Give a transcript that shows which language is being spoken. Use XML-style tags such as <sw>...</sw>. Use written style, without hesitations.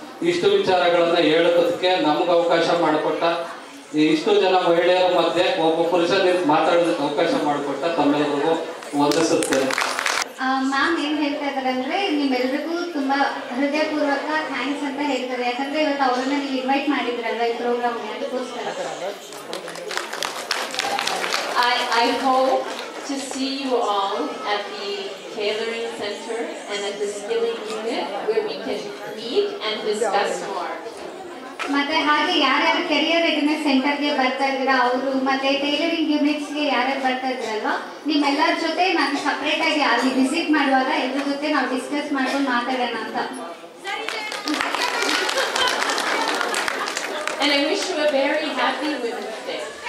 <kn>ಇಷ್ಟು ವಿಚಾರಗಳನ್ನ ಹೇಳೋದಕ್ಕೆ ನಮ್ಗೆ ಅವಕಾಶ ಮಾಡಿಕೊಟ್ಟ, ಇಷ್ಟು ಜನ ಮಹಿಳೆಯರ ಮಧ್ಯೆ ಒಬ್ಬ ಪುರುಷ ಮಾತಾಡೋದಕ್ಕೆ ಅವಕಾಶ ಮಾಡಿಕೊಟ್ಟ ತಮ್ಮೆಲ್ಲರಿಗೂ ವಂದಿಸುತ್ತೇನೆ. ಮ್ಯಾಮ್ ಏನ್ ಹೇಳ್ತಾ ಇದಾರೆ ಅಂದ್ರೆ ನಿಮ್ಮೆಲ್ರಿಗೂ ತುಂಬಾ ಹೃದಯಪೂರ್ವಕ ಥ್ಯಾಂಕ್ಸ್ ಅಂತ ಹೇಳ್ತಾರೆ. ಯಾಕಂದ್ರೆ ಇವತ್ತು ಅವ್ರನ್ನ ನೀವು ಇನ್ವೈಟ್ ಮಾಡಿದ್ರಲ್ವ ಈ ಪ್ರೋಗ್ರಾಮ್ಗೆ, ಅದಕ್ಕೋಸ್ಕರ.</kn> <en>I hope to see you all at the tailoring center and at the skilling unit where we can meet and discuss more.</en> <kn>ಮತ್ತೆ ಹಾಗೆ ಯಾರ್ಯಾರು ಕೆರಿಯರ್ ರೆಡಿನೆಸ್ ಸೆಂಟರ್ಗೆ ಬರ್ತಾ ಇದ್ದೀರಾ ಅವರು, ಮತ್ತೆ ಟೈಲರಿಂಗ್ ಯೂನಿಟ್ಸ್ಗೆ ಯಾರ್ಯಾರು ಬರ್ತಾ ಇದ್ದೀರಲ್ವಾ, ನಿಮ್ಮೆಲ್ಲರ ಜೊತೆ ನಾನು ಸಪ್ರೇಟ್ ಆಗಿ ಅಲ್ಲಿ ವಿಸಿಟ್ ಮಾಡುವಾಗ ಎಲ್ಲರ ಜೊತೆ ನಾವು ಡಿಸ್ಕಸ್ ಮಾಡ್ಕೊಂಡು ಮಾತಾಡೋಣ ಅಂತ.</kn> <en>And I wish you a very happy Women's Day.</en>